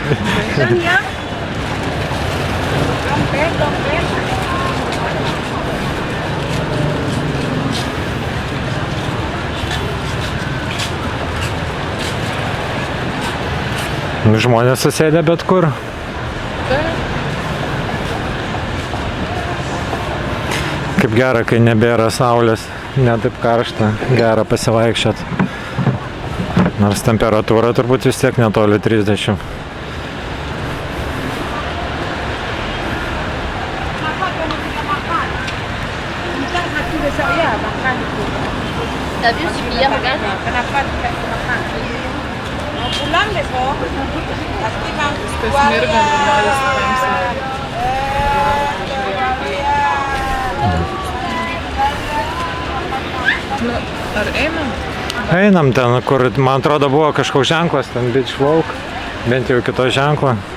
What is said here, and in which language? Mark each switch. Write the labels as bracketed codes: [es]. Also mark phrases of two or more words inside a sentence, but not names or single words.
[lt] Žmonės susėdė bet kur. Kaip gera, kai nebėra saulės, ne taip karšta, gera pasivaikščiot. Nors temperatūra turbūt vis tiek netoli 30. [id] Tapi sepiak kan? [lt] Tas mirga, norisi tamsinti. Nu, ar einam? Einam ten, kur, man atrodo, buvo kažkoks ženklas, ten Beach Walk, bent jau kito ženklo.